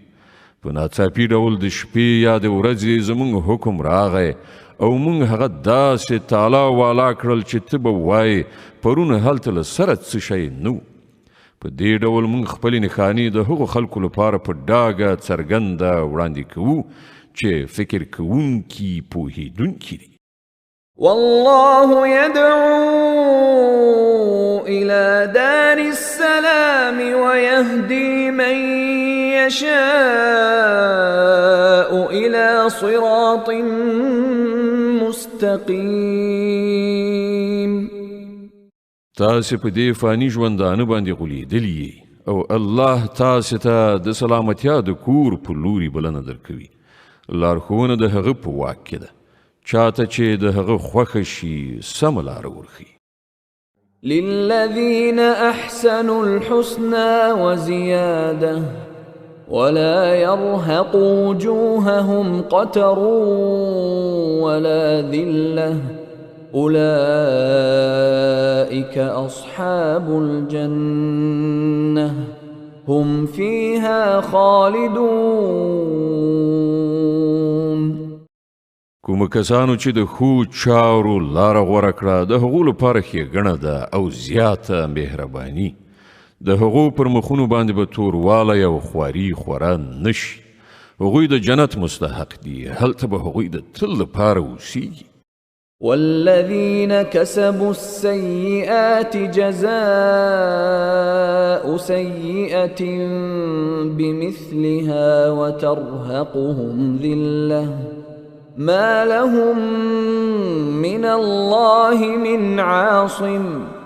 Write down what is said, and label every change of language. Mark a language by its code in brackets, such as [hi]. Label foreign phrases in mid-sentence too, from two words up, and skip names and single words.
[ps] په ناڅاپي ډول د شپې یا د ورځې زموږ حکم راغی او موږ هغه داسې تالا والا کړل چې ته به وایې پرون هلته له سره څه شی نه و. په دې ډول موږ خپلې نښانې د هغو خلکو لپاره په ډاګه څرګنده وړاندې کوو چې فکر کوونکي پوهېدونکي دي. [ar] والله يدعو إلى دار السلام ويهدي من يشاء إلى صراط مستقيم. [ps] تاسې په دې فاني ژوندانه باندې غولېدلي او الله تاسې ته د سلامتیا د کور په لوري بلنه درکوي. لارښوونه د هغه په واک کې ده، چاته چې د هغه خوښه شي سمه لاره ورښيي. [ar] للذين أحسنوا الحسنى وزيادة ولا يرهق وجوههم قتر ولا ذلة أولئك أصحاب الجنة هم فيها خالدون. [ps] کوم کسانو چې د ښو چارو لاره غوره کړه د هغو لپاره ښېګڼه ده او زیاته مهرباني. د هغو پر مخونو باندې به توروالی او خواري خوره نشي. هغوی د جنت مستحق دي، هلته به هغوی د تل لپاره اوسیږي. [ar] والذين كسبوا السيئات جزاء سيئة بمثلها وترهقهم ذلة ما لهم من الله من عاصم